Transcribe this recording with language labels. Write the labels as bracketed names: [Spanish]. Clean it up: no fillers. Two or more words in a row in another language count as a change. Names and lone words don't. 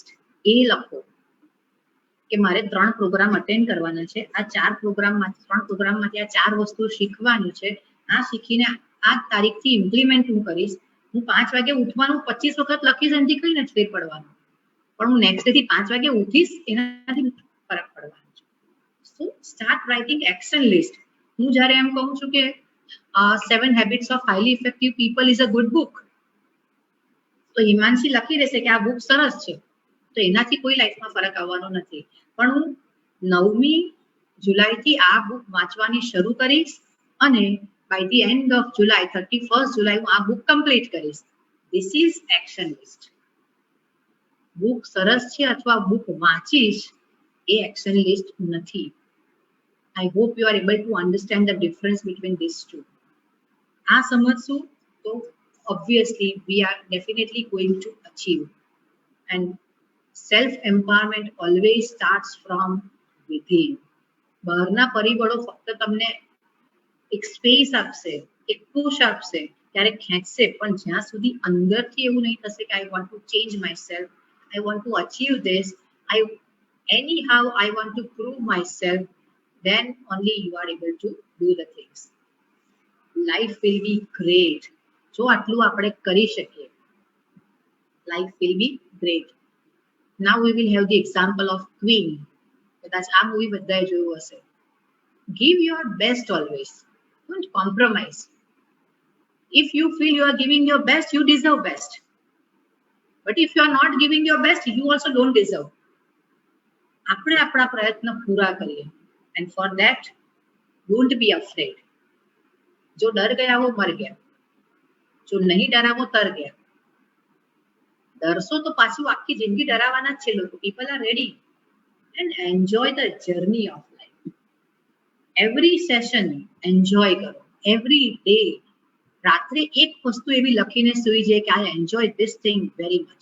[Gujarati] એ લખો કે મારે 3 પ્રોગ્રામ અટેન્ડ કરવાના છે, આ 3 પ્રોગ્રામમાંથી આ 4 વસ્તુ શીખવાની છે, આ શીખીને આ તારીખથી ઇમ્પ્લિમેન્ટ હું કરીશ. હું 5 વાગે ઉઠવાનું 25 વખત લખીશ, એનાથી કઈ નથી ફેર પડવાનું, પણ હું નેક્સ્ટ ડે થી 5 વાગે ઉઠીશ, એનાથી ફરક પડવાનો છે. [English] so start writing action list. [Gujarati] હું જ્યારે એમ કહું છું કે [English] 7 Habits of Highly Effective People is a good book, [Gujarati] તો હિમાંશી લખી દેશે કે આ બુક સરસ છે, તો એનાથી કોઈ લાઈફમાં ફરક આવવાનો નથી. પણ હું 9મી જુલાઈથી આ બુક વાંચવાની શરૂ કરીશ, અને [English] by the end of July, [Gujarati] 31st જુલાઈ હું આ બુક કમ્પ્લીટ કરીશ. [English] this is action list. [Gujarati] બુક સરસ છે અથવા બુક વાંચીશ એ [English] action list [Gujarati] નથી. [English] I hope you are able to understand the difference between these two. [Gujarati] આ સમજશું તો [English] obviously we are definitely going to achieve. And self empowerment always starts from within. [Gujarati] બહારના પરિબળો ફક્ત તમને એક સ્પેસ આપશે, એક પુશ આપશે, ત્યારે ખેંચશે, પણ જ્યાં સુધી અંદરથી એવું નહીં થશે કે [English] I want to change myself, I want to achieve this, anyhow I want to prove myself, then only you are able to do the things. Life will be great. [Gujarati] જો આટલું આપણે કરી શકીએ, [English] life will be great. Now we will have the example of Queen. [Gujarati] કદાચ આ મૂવી બધાએ જોયું હશે. [English] Give your best always. Don't compromise. If you feel you are giving your best, you deserve best. But if you are not giving your best, you also don't deserve. [Gujarati] આપણે આપણા પ્રયત્ન પૂરા કરીએ, [English] and for that don't be afraid. [Hindi] जो डर गया वो मर गया, जो नहीं डरा वो तर गया. [Gujarati] ડરશો તો પાછું આખી જિંદગી ડરાવાના જ છે લોકો. [English] People are ready and enjoy the journey of life. every session enjoy કરો, every day. [Gujarati] રાત્રે એક વસ્તુ એવી લખીને સુઈ જાય કે [English] I enjoy this thing very much.